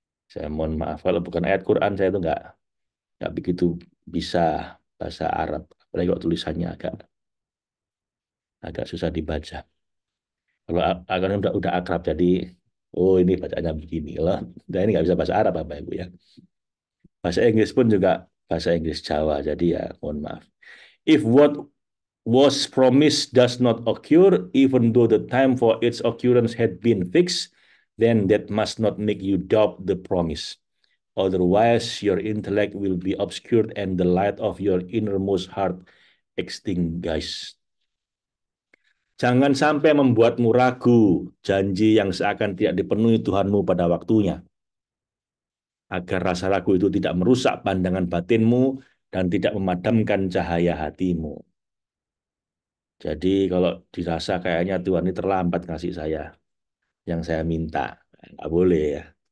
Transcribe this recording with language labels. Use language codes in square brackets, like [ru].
[id] Saya mohon maaf kalau bukan ayat Quran saya itu nggak begitu bisa bahasa Arab. Apalagi kalau tulisannya agak agak susah dibaca. Kalau akan udah akrab jadi oh ini bacanya begini. Kalau udah ini nggak bisa bahasa Arab apa Ibu ya. Bahasa Inggris pun juga bahasa Inggris Jawa. Jadi ya mohon maaf. [en] If what was promised does not occur, even though the time for its occurrence had been fixed, then that must not make you doubt the promise. Otherwise, your intellect will be obscured and the light of your innermost heart extinguished. [id] Jangan sampai membuatmu ragu janji yang seakan tidak dipenuhi Tuhanmu pada waktunya, agar rasa ragu itu tidak merusak pandangan batinmu dan tidak memadamkan cahaya hatimu. Jadi kalau dirasa kayaknya Tuhan ini terlambat ngasih saya yang saya minta, nggak boleh ya.